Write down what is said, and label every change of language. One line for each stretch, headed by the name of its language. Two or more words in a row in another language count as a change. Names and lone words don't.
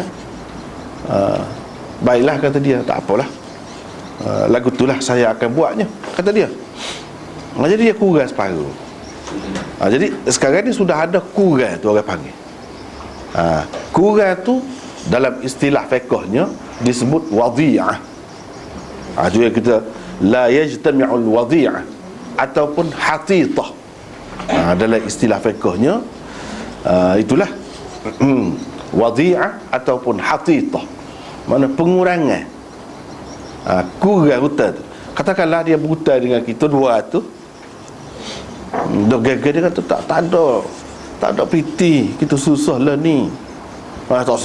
Malay: Baiklah, kata dia, tak apalah, lagu itulah saya akan buatnya, kata dia. Jadi dia kurang separuh. Jadi sekarang ni sudah ada kurang tu orang panggil. Kurang tu dalam istilah fiqhnya disebut wadhi'ah. Itu yang kita
Arabic: لا يجتمع الوضيعة
Malay: ataupun hatitah. Dalam istilah fiqhnya, itulah wadhi'ah ataupun hatitah, mana pengurangan, kurang hutang tu. Katakanlah dia berhutang dengan kita 200, dah gagal dia kata tak ada piti, kita susah lah ni, tak sih.